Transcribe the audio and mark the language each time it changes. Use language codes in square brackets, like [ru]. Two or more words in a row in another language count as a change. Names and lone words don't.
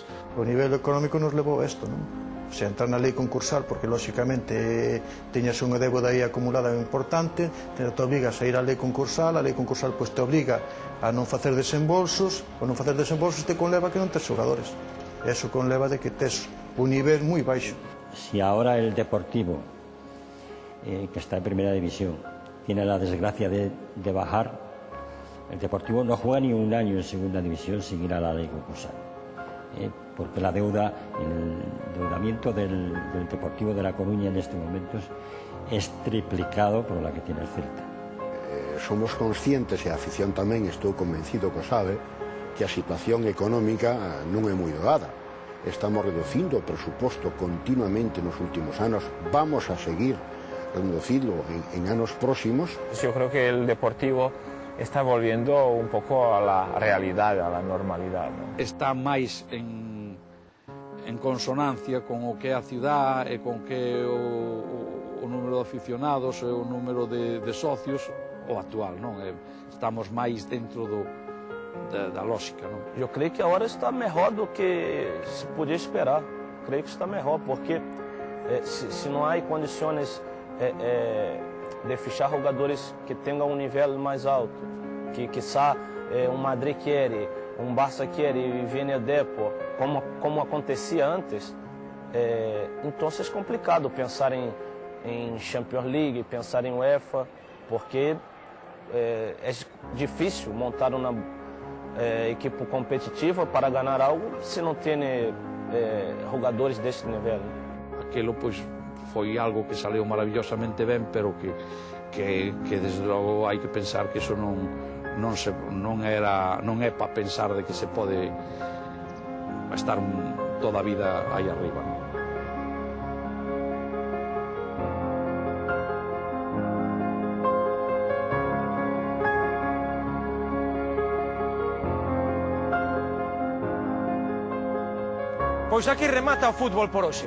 [gl] O nivel económico nos levou a isto, non? [es] O sea, [gl] entrar na lei concursal, porque lóxicamente tiñas unha débeda aí acumulada importante, te obrigas a ir á lei concursal pois te obriga a non facer desembolsos, o non facer desembolsos te conleva que non tes xogadores. E eso conleva de que tes un nivel moi baixo. [es] Si ahora el Deportivo, que está en primera división, tiene la desgracia de bajar, el Deportivo no juega ni un año en segunda división sin ir a la ley concursal, porque la deuda, el endeudamiento del Deportivo de La Coruña en estos momentos es triplicado por la que tiene el Celta. [gl] Somos conscientes, e a afición tamén, estou convencido que o sabe, que a situación económica non é moi doada. Estamos reducindo o presuposto continuamente nos últimos anos, [es] vamos a seguir reducirlo en años próximos. Yo creo que el Deportivo está volviendo un poco a la realidad, a la normalidad, ¿no? [gl] Está máis en consonancia con o que é a cidade e con que o número de aficionados e o número de socios o actual, non? Estamos máis dentro da lógica, non? [pt] Eu creio que a hora está melhor do que se podia esperar. Creio que está melhor, porque se não há condições de fichar jogadores que tenham um nível mais alto, que quizá um Madrid quiere, um Barça quiere e viene depois, como acontecia antes, então é complicado pensar em Champions League, pensar em UEFA, porque é difícil montar uma equipe competitiva para ganhar algo se não tem jogadores deste nível. [gl] Aquilo, pois, foi algo que saliu maravillosamente ben, pero que desde logo hai que pensar que iso non é para pensar de que se pode estar toda a vida aí arriba, non? Pois aquí remata o fútbol por hoxe.